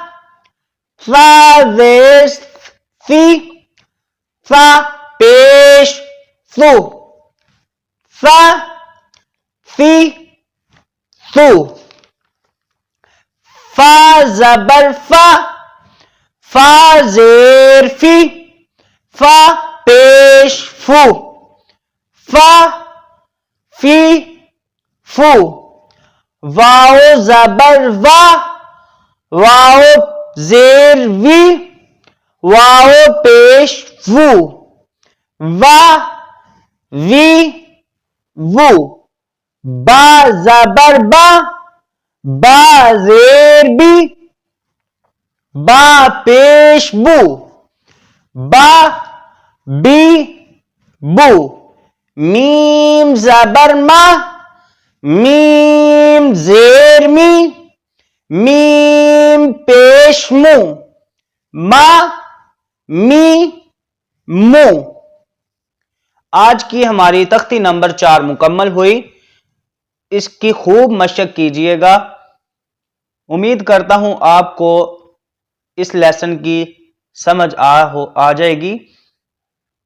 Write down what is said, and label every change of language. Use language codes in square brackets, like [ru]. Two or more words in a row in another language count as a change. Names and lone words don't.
[ur] زیر فا پیش فو فا زبر فا زیر فا پیش فو واو زبر واو زیر واو پیش وو با زبر با زیر با پیش بو میم زبر میم زیر میم پیش مو آج کی ہماری تختی نمبر 4 مکمل ہوئی. اس کی خوب مشق کیجئے گا. امید کرتا ہوں آپ کو اس لیسن کی سمجھ آ جائے گی.